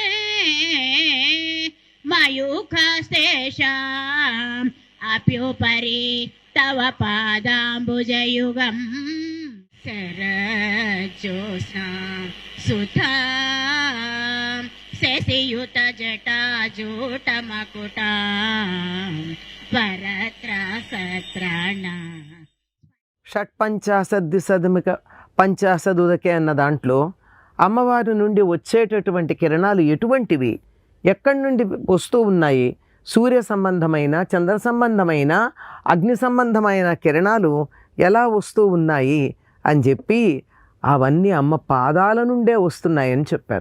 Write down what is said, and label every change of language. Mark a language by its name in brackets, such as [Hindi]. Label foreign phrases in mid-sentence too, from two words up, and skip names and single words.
[Sanskrit] मयूखास्तेषाम् अप्युपरि तव पादाम्बुजयुगम् शरज्योत्स्ना सुधा शशियुतजटाजूटमकुटा परत्रसत्राण షట్పంచాశద్దిశదమిక పంచాశదుదకే [Telugu] అన్న దాంట్లో అమ్మవారి నుండి వచ్చేటటువంటి కిరణాలు ఎటువంటివి, ఎక్కడి నుండి వస్తూ ఉన్నాయి, సూర్య సంబంధమైన, చంద్ర సంబంధమైన, అగ్ని సంబంధమైన కిరణాలు ఎలా వస్తూ ఉన్నాయి అని చెప్పి అవన్నీ అమ్మ పాదాల నుండే వస్తున్నాయని చెప్పారు.